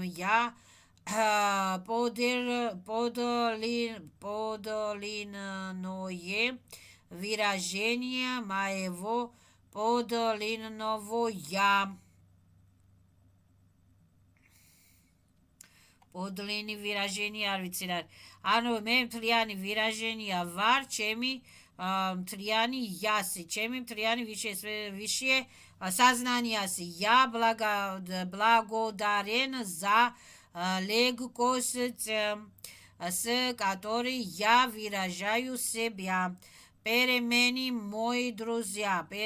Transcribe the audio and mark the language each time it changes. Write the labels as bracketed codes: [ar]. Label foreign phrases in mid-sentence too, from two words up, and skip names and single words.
[ru] Я подлинное выражение моего подлинного «я». Подлинное выражение [ka] არ ვიცი რა. ანუ მე მთლიანი ვირაჟენია ვარ, ჩემი მთლიანი яси, ჩემი მთლიანი [ru] высшее сознанияси. Я благодарен за легкость, с которой я выражаю себя. Перемены, мои друзья.